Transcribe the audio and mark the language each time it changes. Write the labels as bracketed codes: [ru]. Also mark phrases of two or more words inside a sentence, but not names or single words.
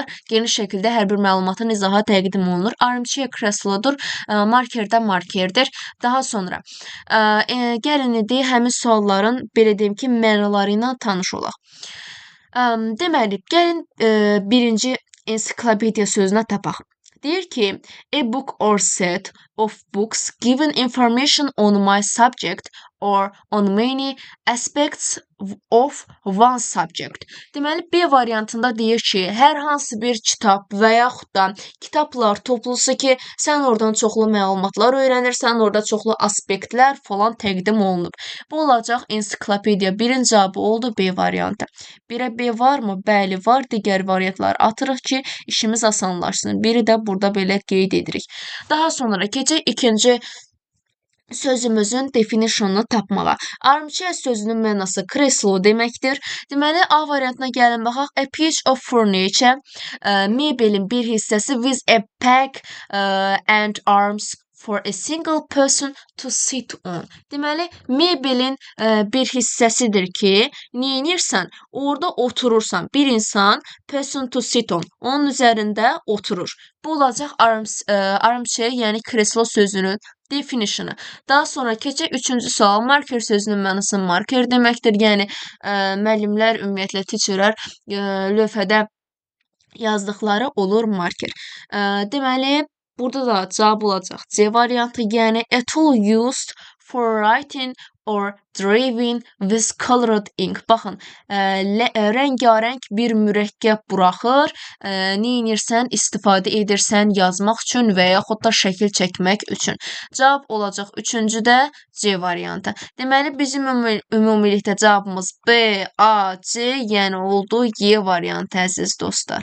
[az] Geniş şəkildə hər bir məlumatın izaha təqdim olunur. Armchair kreslodur, markerdə markerdir. Daha sonra gəlin indi həmin sualların belə deyim ki, mənaları ilə tanış olaq. Deməli, gəlin birinci ensiklopediya sözünə tapaq. Deyir ki, [en] a book or set of books giving information on my subject or on many aspects of one subject. [az] Deməli, B variantında deyir ki, hər hansı bir kitab və yaxud da kitablar toplusu ki, sən oradan çoxlu məlumatlar öyrənirsən, orada çoxlu aspektlər falan təqdim olunub. Bu olacaq ensiklopediya. Birin cavabı oldu B variantı. Birə B varmı? Bəli, var. Digər variantları atırıq ki, işimiz asanlaşsın. Biri də burada belə qeyd edirik. Daha sonra keçək ikinci sözümüzün definitionunu tapmağa. Armchair sözünün mənası kreslo deməkdir. Deməli, A variantına gəlin baxaq. [en] A piece of furniture, [az] mebelin bir hissəsi [en] with a back and arms for a single person to sit on. [az] Deməli, mebelin bir hissəsidir ki, neyinirsən? Orada oturursan. Bir insan [en] person to sit on. [az] Onun üzərində oturur. Bu olacaq armchair, yəni kreslo sözünün definitionu. Daha sonra keçək üçüncü sual. Marker sözünün mənası marker deməkdir. Yəni müəllimlər, ümumiyyətlə teacherlər lövhədə yazdıqları olur marker. Deməli, burada da cavab olacaq C variantı, yəni [en] a tool used for writing or drawing with colored ink. [az] Baxın, rəngarəng bir mürəkkəb buraxır, neyinirsən, istifadə edirsən yazmaq üçün və yaxud da şəkil çəkmək üçün. Cavab olacaq üçüncüdə C variantı. Deməli, bizim ümumilikdə cavabımız B, A, C, yəni oldu Y variantı, əziz dostlar.